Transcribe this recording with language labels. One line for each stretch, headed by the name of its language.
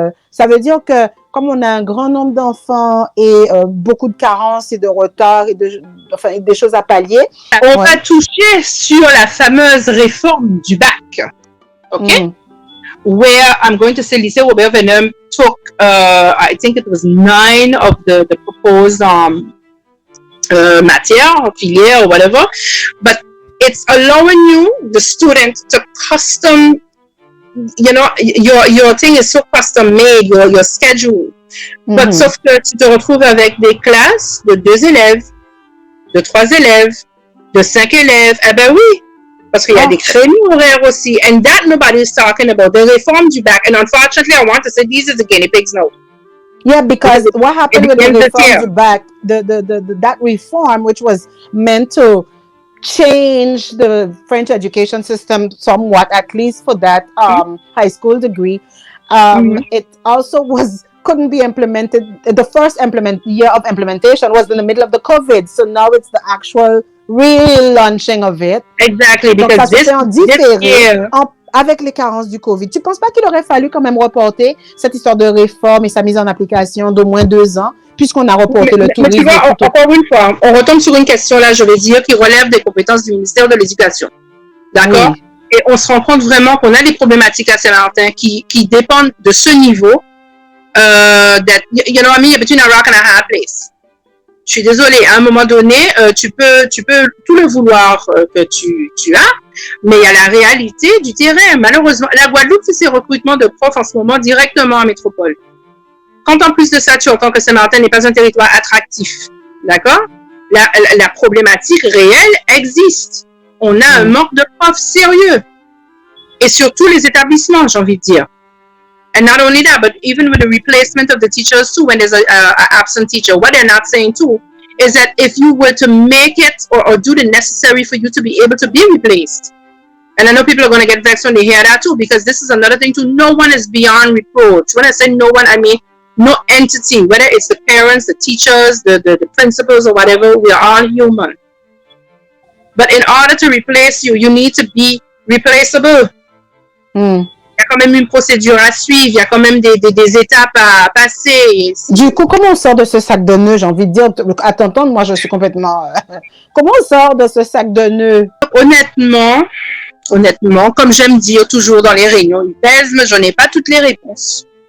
French: Ça veut dire que comme on a un grand nombre d'enfants et beaucoup de carences et de retards et des choses à pallier. On va toucher sur la fameuse réforme du bac. OK?
English: Where I'm going to say Lycée Robert Weinum took, I think it was 9 of the proposed
French: matière, filière,
English: or whatever, but it's allowing you, the student, to custom, your thing is so custom made, your schedule.
French: But sauf que tu te retrouves avec des classes de 2 élèves, de 3 élèves, de 5 élèves. Eh ben oui, parce qu'il y a des créneaux horaires aussi.
English: And that nobody is talking about. The reform
French: du bac.
English: And unfortunately, I want to say these are the guinea pigs now. Yeah, because what happened with the reform
French: du bac,
English: that reform, which was meant to change the French education system somewhat, at least for that high school degree, it also couldn't be implemented. The first year of implementation was in the middle of the COVID, so now it's the actual real launching of it. Exactly, because this year,
French: avec les carences du COVID. Tu ne penses pas qu'il aurait fallu quand même reporter cette histoire de réforme et sa mise en application d'au moins 2 ans, puisqu'on a reporté le tourisme? Mais tu vois, encore une fois, on retombe sur une question là, je vais dire, qui relève des compétences du ministère de l'Éducation. D'accord? Oui. Et on se rend compte vraiment qu'on a des problématiques à Saint-Martin qui dépendent de ce niveau.
English: That, you know what I mean? Between a rock and a hard place.
French: Je suis désolée, à un moment donné, tu peux tout le vouloir que tu as, mais il y a la réalité du terrain. Malheureusement, la Guadeloupe fait ses recrutements de profs en ce moment directement en métropole. Quand en plus de ça, tu entends que Saint-Martin n'est pas un territoire attractif, d'accord? La problématique réelle existe. On a un manque de profs sérieux. Et sur tous les établissements, j'ai envie de dire.
English: And not only that, but even with the replacement of the teachers too, when there's an absent teacher, what they're not saying too is that if you were to make it or do the necessary for you to be able to be replaced, and I know people are going to get vexed when they hear that too, because this is another thing too, no one is beyond reproach. When I say no one, I mean no entity, whether it's the parents, the teachers, the principals or whatever, we are all human. But in order to replace you, you need to be replaceable.
French: Il y a quand même une procédure à suivre, il y a quand même des étapes à passer. Du coup, comment on sort de ce sac de nœuds? J'ai envie de dire, à t'entendre, moi je suis complètement... Comment on sort de ce sac de nœuds? Honnêtement, comme j'aime dire toujours dans les réunions UPESM, je n'ai pas toutes les réponses.